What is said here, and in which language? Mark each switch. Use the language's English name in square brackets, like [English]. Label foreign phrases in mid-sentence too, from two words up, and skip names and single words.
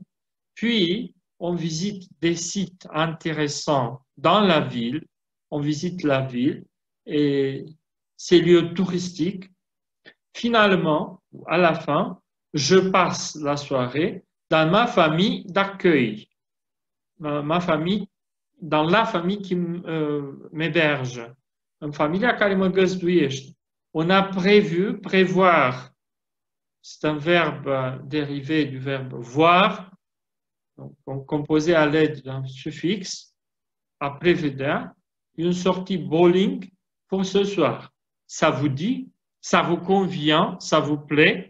[French] Puis, on visite des sites intéressants dans la ville. On visite la ville et ses lieux touristiques. Finalement, à la fin, je passe la soirée dans ma famille d'accueil, dans la famille qui m'héberge. [Romanian] În familia care mă găzduiește. [French] On a prévoir, c'est un verbe dérivé du verbe voir, donc composé à l'aide d'un suffixe, à prévedere, une sortie bowling pour ce soir. Ça vous dit? Ça vous convient? Ça vous plaît?